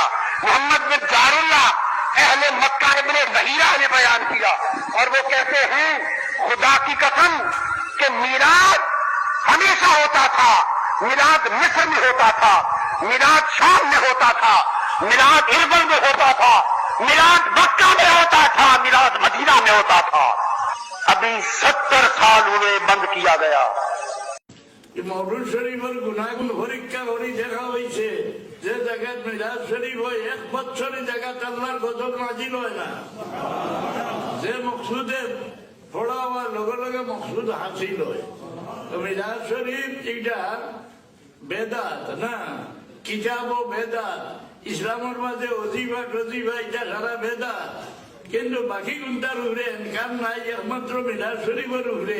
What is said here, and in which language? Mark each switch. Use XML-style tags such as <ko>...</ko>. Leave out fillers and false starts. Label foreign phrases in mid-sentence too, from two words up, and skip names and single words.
<ur>محمد بن جار اللہ اہل مکہ ابن ظہیرہ نے بیان کیا، اور وہ کہتے ہیں خدا کی قسم کہ میلاد ہمیشہ ہوتا تھا، میلاد مصر میں ہوتا تھا، میلاد شام میں ہوتا تھا، میلاد اربل میں ہوتا تھا، میلاد مکہ میں ہوتا تھا، میلاد مدینہ میں ہوتا تھا، ابھی 70 سال ہوئے بند کیا گیا۔</ur> <bn>মওলুদ শরীফের গুণাগুণ পরীক্ষা করে দেখা হয়েছে যে জায়গায় মিলাদ শরীফ হয় 1 বছরের জায়গায় আল্লাহর গজব নাজিল হয় না, যে মকসুদে পড়া হওয়ার লগে লগে মকসুদ হাসিল হয়। তো মিলাদ শরীফ এটা বেদাত না, কিতাব ও বেদাত, ইসলামের মাঝে অজিফা টজিফা এটা সারা বেদাত, কিন্তু বাকি কোনটার উপরে এনকার নাই, একমাত্র মিলাদ শরীফের উপরে।</bn>